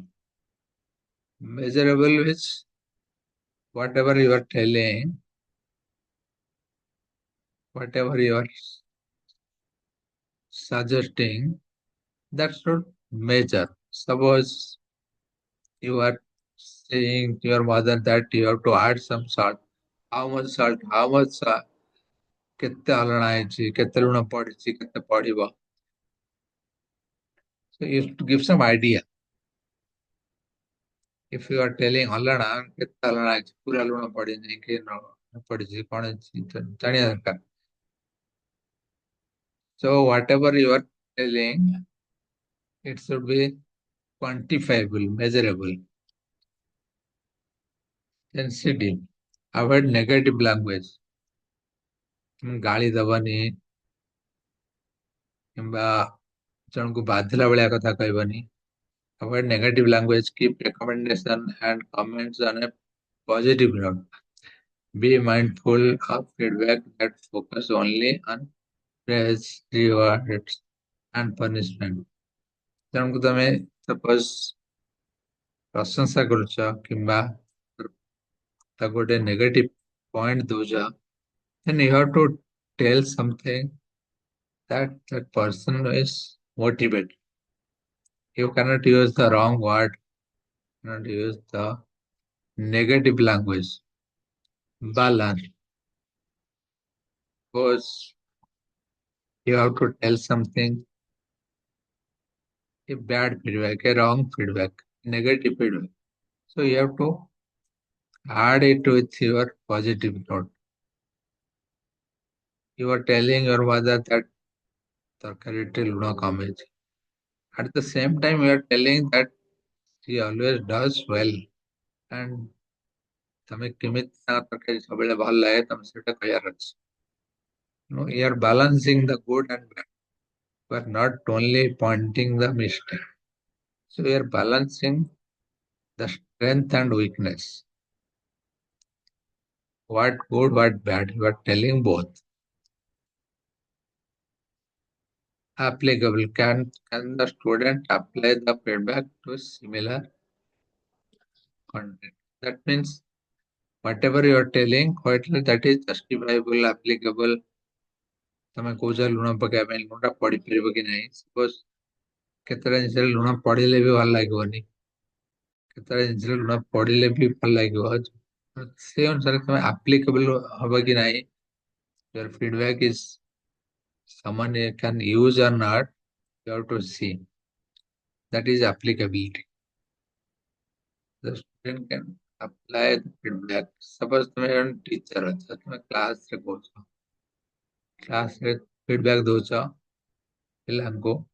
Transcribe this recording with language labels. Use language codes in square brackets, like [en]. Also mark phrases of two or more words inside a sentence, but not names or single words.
[en] Measurable is whatever you are telling, whatever you are suggesting, that should measure. Suppose you are saying to your mother that you have to add some salt. How much salt? How much [or] କେତେ ଅଲଣା ହେଇଛି, କେତେ ଲୁଣ ପଡିଛି, କେତେ ପଡିବ. [en] So you have to give some idea. If you are telling [or] ଅଲଣା, କେତେ ଅଲଣା ହେଇଛି, ପୁରା ଲୁଣ ପଡିନି କି ନ ପଡିଛି, କଣ ହେଇଛି, ଜାଣିବା ଦରକାର. [en] So whatever you are telling, it should be quantifiable, measurable. Sensitive. Avoid negative language. [or] ଗାଳି ଦବନି କିମ୍ବା ଜଣକୁ ବାଧିଲା ଭଳିଆ କଥା କହିବନି. [en] Avoid negative language. Keep recommendation and comments on a positive note. Be mindful of feedback that focus only on praise, rewards, and punishment. [or] ଜଣକୁ ତମେ ସପୋଜ ପ୍ରଶଂସା କରୁଛ କିମ୍ବା ତାକୁ ଗୋଟେ [en] negative point [or] ଦଉଛ, [en] then you have to tell something that that person is motivated. You cannot use the wrong word, cannot use the negative language. Balance. Suppose you have to tell something, a bad feedback, a wrong feedback, negative feedback. So you have to add it with your positive note. You are telling your mother that [or] ତରକାରୀରେ ଲୁଣ କମ ହେଇଛି. [en] At the same time, you are telling that she always does well. [or] And ତମେ କେମିତି ତାଙ୍କ ତରକାରୀ ସବୁବେଳେ ଭଲ ଲାଗେ ତମେ ସେଟା କହିବାର ଅଛି. [en] No, you are balancing the good and bad. You are not only pointing the mistake. So you are balancing the strength and weakness. What good, what bad. You are telling both. Applicable. Can the student apply the feedback to similar content? That means whatever you are telling, whether that is justifiable, applicable. [or] ତମେ କହୁଛ ଲୁଣ ପକେଇବା ପାଇଁ ଲୁଣଟା ପଡିପାରିବ କି ନାହିଁ. ସପୋଜ କେତେଟା ଜିନିଷରେ ଲୁଣ ପଡିଲେ ବି ଭଲ ଲାଗିବନି, କେତେଟା ଜିନିଷରେ ଲୁଣ ପଡିଲେ ବି ଭଲ ଲାଗିବ. ସେ ଅନୁସାରେ ତମେ applicable ହବ କି ନାହିଁ. [en] Your feedback is someone can use or not. You have to see. That is applicability. The student can apply the feedback. [or] Suppose ତମେ ଜଣେ ଟିଚର ଅଛ, ତମେ କ୍ଲାସରେ କହୁଛ, କ୍ଲାସରେ ଫିଡବ୍ୟାକ୍ ଦଉଛ ପିଲାଙ୍କୁ.